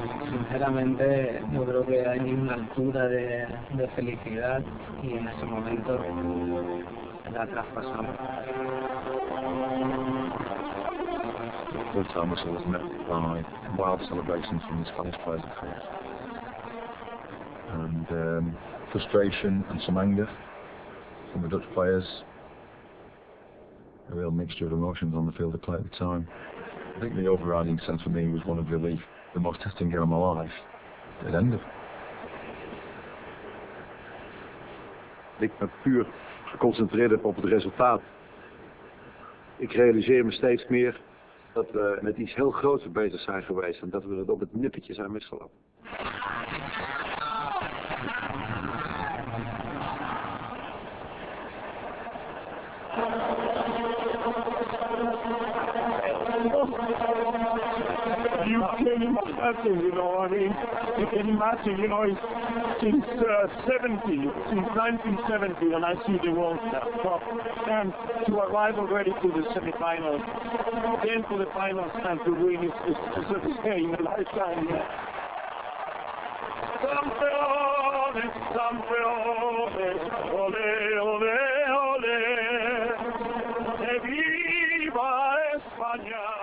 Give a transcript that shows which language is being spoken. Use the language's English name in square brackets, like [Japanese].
[Spanish] Sinceramente, yo creo que hay una altura de felicidad y en ese momento la traspasamos. [English] First time I saw was met by wild celebrations from the Spanish players, of course. And frustration and some anger from the Dutch players. A real mixture of emotions on the field of play at the time. I think the overriding sense for me was one of relief. The most testing game of my life. It ended. [Dutch] Ik me puur geconcentreerd heb op het resultaat. Ik realiseer me steeds meer dat we met iets heel groots bezig zijn geweest en dat we het op het nippertje zijn misgelopen. [English] You can imagine, you can imagine, since 1970 when I see the World Cup, and to arrive already to the semi-finals, then to the finals and to win is a day in a lifetime. [Spanish] Campeones, campeones, ole, ole, ole, que viva España.